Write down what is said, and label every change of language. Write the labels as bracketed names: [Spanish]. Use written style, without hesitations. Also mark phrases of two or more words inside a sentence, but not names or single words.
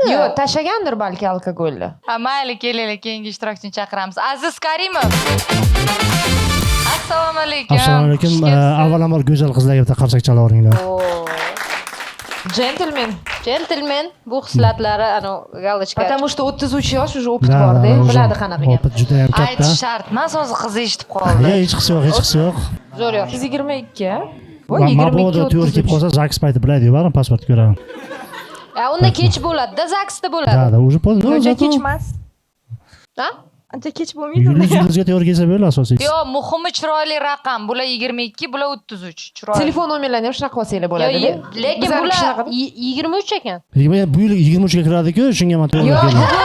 [Uzbek] Yo'q, tashlagandir balki alkogolni. Ha, mayli, kelinglar, keyingi ishtirokchini chaqiramiz. Aziz Karimov. Assalomu alaykum. Assalomu alaykum. Avvalambor go'zal qizlarga bitta qarsak chalaveringlar. Gentleman bu xislatlari ana galochka. [Russian] Потому что [Uzbek] 33 yosh уже opit bor-da, biladi qanaqa gap. Opit juda ham katta. Aytish shart emas, o'zi qizi eshitib qoldi. Hech qisi yo'q, hech qisi yo'q. Zo'r yosh. Siz 22 a? Voy 22. Mabodo to'g'ri kelib qolsa, Zaks payti biladi-yu, baribir pasport ko'raman. Unda kech bo'ladi-da, Zaksda bo'ladi. [Russian] Da, уже поздно. [Uzbek] Uncha kech emas. Ha? Ancha kech bo'lmaydi. Yulduzga to'g'ri kelsa bo'ladi asosiysi. Yo'q, muhimi chiroyli raqam. Bular 22, bular 33. Chiroyli. Telefon nomerlarini ham shunaqa qilsanglar bo'ladi-da. Lekin bular 23 ekan. Bu yil 23 ga kiradi-ku, shunga men to'g'ri keldim.